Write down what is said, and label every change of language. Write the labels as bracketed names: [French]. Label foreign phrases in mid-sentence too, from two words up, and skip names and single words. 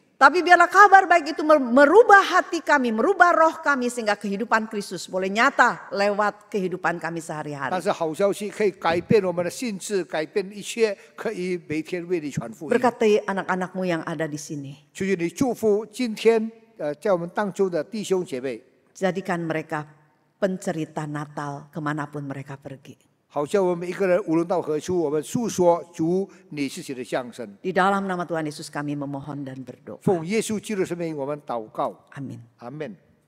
[Indonesian] Tapi biarlah kabar baik itu merubah hati kami, merubah roh kami sehingga kehidupan Kristus boleh nyata lewat kehidupan kami [Chinese] 但 [Indonesian] sehari-hari. [Chinese] 是好消息可以改变我们的性质，改变一切，可以每天为你传福音。 [Indonesian] Berkati anak-anakmu yang ada di sini. [Chinese] 求求你祝福今天在我们当中的弟兄姐妹， [Indonesian] Jadikan mereka pencerita Natal kemanapun mereka pergi. [Chinese] 好像我们每一个人无论到何处，我们诉说主你自己的降生。 [Indonesian] Di dalam nama Tuhan Yesus kami memohon dan berdoa. [Chinese] 奉耶稣基督的圣名，我们祷告， [Indonesian] Amin. [Chinese] 阿门。